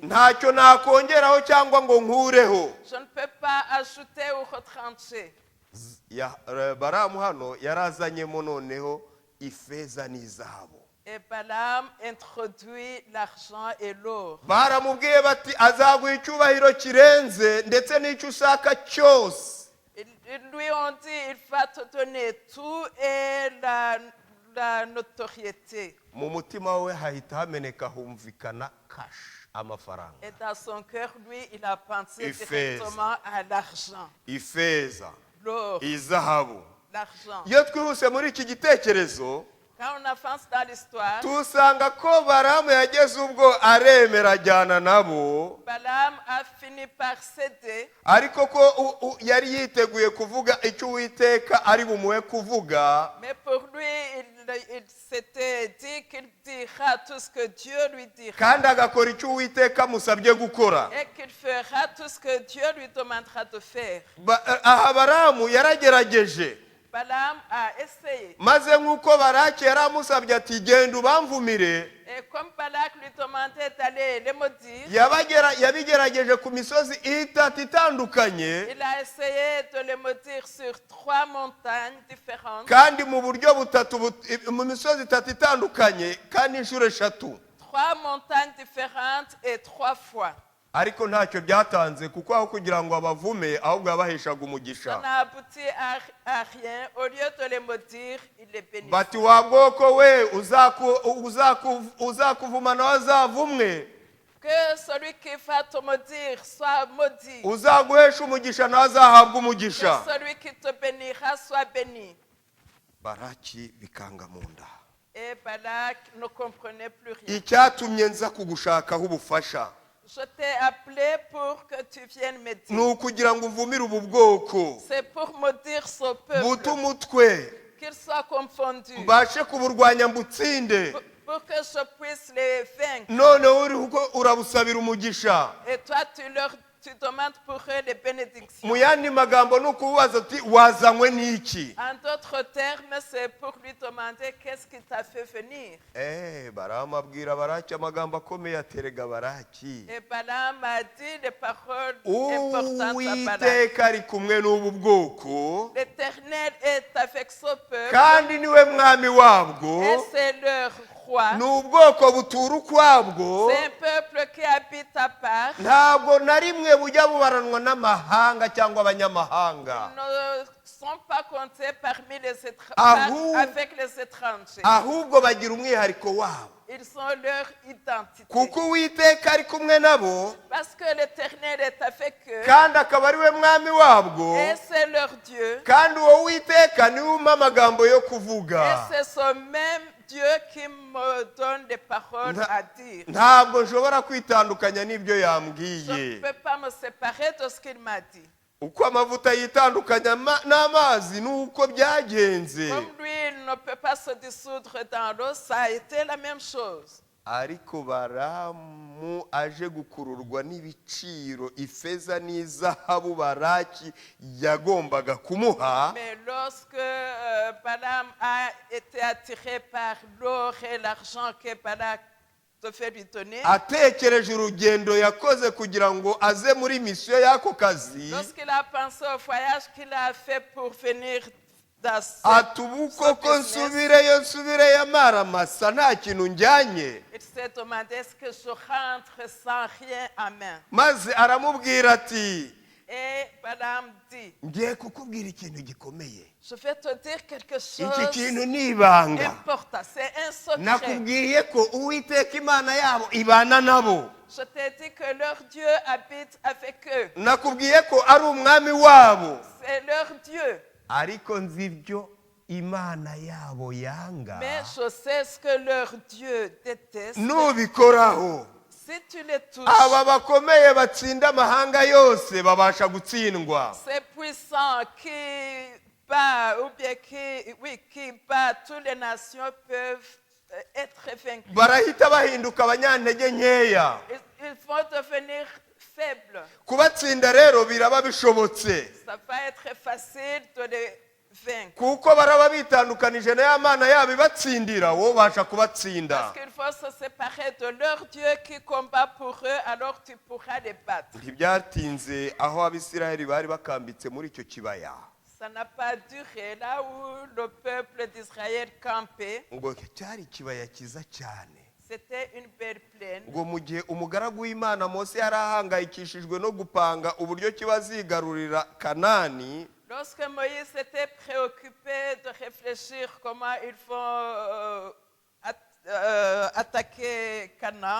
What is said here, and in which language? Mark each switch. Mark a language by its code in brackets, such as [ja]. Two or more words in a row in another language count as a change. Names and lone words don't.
[rw] Ntacyo nakongeraho cyangwa ngo nkureho. [fr] Je ne peux pas ajouter ou retrancher. [rw] Baramu hano yarazanyemo noneho ifeza n'izahabu. [fr] Et Balaam introduit l'argent et l'or. [rw] Baramubwiye bati azaguha icyubahiro kirenze ndetse n'icyo ushaka cyose. [fr] Ils lui ont dit, il va te donner tout et la notoriété. [rw] Mu mutima we hahita hameneka humvikana cash, amafaranga. [fr] Et dans son cœur, lui, il a pensé [rw] Ifeza. [fr] directement à l'argent, [rw] Ifeza, [fr] l'or, [rw] izahabu. [fr] l'argent. [rw] Iyo twihuse muri iki gitekerezo, [fr] Quand on avance dans l'histoire, [rw] tusanga ko Baramu yageze ubwo aremera ajyana nabo, [fr] Balaam a fini par céder, [rw] ariko ko yari yiteguye kuvuga icyo Uwiteka ari bumuhe kuvuga. [fr] mais pour lui, il s'était dit qu'il dira tout ce que Dieu lui dira [rw] Kandi agakora icyo Uwiteka amusabye gukora. [fr] et qu'il fera tout ce que Dieu lui demandera de faire. [rw] Aha Baramu yaragerageje, [fr] Balaam a essayé. [rw] maze nk'uko Baraki yari amusabye ati genda ubamvumire, [fr] Et comme Balak lui demandait d'aller les maudire, [rw] yabigerageje ku misozi itatu itandukanye, [fr] il a essayé de les maudire sur 3 montagnes différentes, [rw] kandi mu buryo butatu, mu misozi itatu itandukanye kandi inshuro eshatu. [fr] 3 montagnes différentes et 3 fois. [rw] Ariko ntacyo byatanze, kuko aho kugira ngo abavume ahubwo yabaheshaga [fr] Ça [rw] umugisha. [fr] n'a abouti à rien. Au lieu de les maudire, il les bénit. [rw] Bati wa bwoko we uzakuvuma nawe azavumwe, [fr] Que celui qui va te maudire soit maudit. [rw] uzaguhesha umugisha nawe azahabwa [fr] Que [rw] umugisha. [fr] celui qui te bénira soit béni. [rw] Baraki bikanga mu nda. [fr] Et Balak ne comprenait plus rien. [rw] Icyatumye nza kugushakaho ubufasha [fr] Je t'ai appelé pour que tu viennes me [rw] ni [fr] dire. [rw] ukugira ngo uvumire ubu bwoko, [fr] C'est pour maudire ce peuple, [rw] bute umutwe, [fr] qu'il soit confondu, [rw] mbashe kuburwanya mbutsinde. [fr] pour que je puisse les vaincre. [rw] None uriho urabusabira umugisha. [fr] Et toi, tu demandes pour eux les bénédictions. [rw] Mu yandi magambo ni ukubaza ati wazanywe n'iki. [fr] En d'autres termes, c'est pour lui demander qu'est-ce qui t'a fait venir. [rw] Baramu abwira Baraki amagambo akomeye aterega Baraki. [fr] Et Balaam a dit des paroles importantes à Balak. [rw] Uwiteka ari kumwe n'ubu bwoko, [fr] L'Éternel est avec ce peuple [rw] kandi niwe mwami wabwo, [fr] et c'est leur roi. [rw] ni ubwoko butura ukwabwo. [fr] C'est un peuple qui habite à part. [rw] Ntabwo na rimwe bujya bubaranwa n'amahanga cyangwa abanyamahanga, [fr] Ils ne sont pas comptés parmi les avec les étrangers. [rw] ahubwo bagira umwihariko wabo, [fr] Ils ont leur identité. [rw] kuko Uwiteka ari kumwe nabo, [fr] Parce que l'Éternel est avec eux [rw] kandi akaba ari we mwami wabwo, [fr] et c'est leur Dieu. [rw] kandi uwo Uwiteka niwe umpa amagambo yo [fr] Et [rw] kuvuga. [fr] c'est ce même Dieu qui me donne des paroles à dire. [rw] Ntabwo nshobora kwitandukanya n'ibyo [fr] Je ne [rw] yambwiye. [fr] peux pas me séparer de ce qu'il m'a dit. [rw] Uko amavuta yitandukanya n'amazi ni uko byagenze. [fr] Comme lui, il ne peut pas se dissoudre dans l'eau, ça a été la même chose. [rw] Ariko Baramu aje gukururwa n'ibiciro ifeza n'izahabu Baraki yagombaga kumuha, [fr] Mais lorsque Balaam a été attiré par l'or et l'argent que Balak devait lui donner, [rw] atekereje urugendo yakoze kugira ngo aze muri misiyo y'ako kazi, [fr] lorsqu'il a pensé au voyage qu'il a fait pour venir dans [rw] ati ubu koko nsubireyo amaramasa nta kintu njyanye. [fr] il s'est demandé est-ce que je rentre sans rien à main. [rw] Maze aramubwira ati [fr] Et Balaam dit, [rw] ngiye kukubwira ikintu gikomeye, [fr] je vais te dire quelque [rw] iki [fr] chose [rw] kintu ni ibanga. [fr] important, c'est un secret. [rw] Nakubwiye ko Uwiteka Imana yabo ibana nabo, [fr] Je t'ai dit que leur Dieu habite avec eux. [rw] nakubwiye ko ari umwami wabo, [fr] C'est leur Dieu. [rw] ariko nzi ibyo Imana yabo yanga. [fr] Mais je sais ce que leur Dieu déteste. [rw] Nubikoraho [fr] Si tu les touches, [rw] aba bakomeye batsinda amahanga yose babasha gutsindwa. [fr] ces puissants qui battent, ou bien qui battent toutes les nations peuvent être vaincus. [rw] Barahita bahinduka abanyantege nkeya. [fr] Ils vont devenir faibles. [rw] Kubatsinda rero biraba bishobotse. [fr] Ça va être facile de les vaincre. [rw] Kuko baraba bitandukanije na ya mana yabo ibatsindira, wowe ubasha kubatsinda. [fr] Parce qu'il faut se séparer de leur Dieu qui combat pour eux, alors tu pourras les battre. [rw] Ntibyatinze aho Abisirayeli bari bakambitse muri icyo kibaya. [fr] Ça n'a pas duré là où le peuple d'Israël campait. [rw] Ngo cyari ikibaya cyiza cyane. [fr] C'était une belle plaine. [rw] Ngo mu gihe umugaragu w'Imana Mose yari ahangayikishijwe no gupanga uburyo kibazigarurira Kanani, [fr] Lorsque Moïse était préoccupé de réfléchir comment ils vont attaquer Canaan,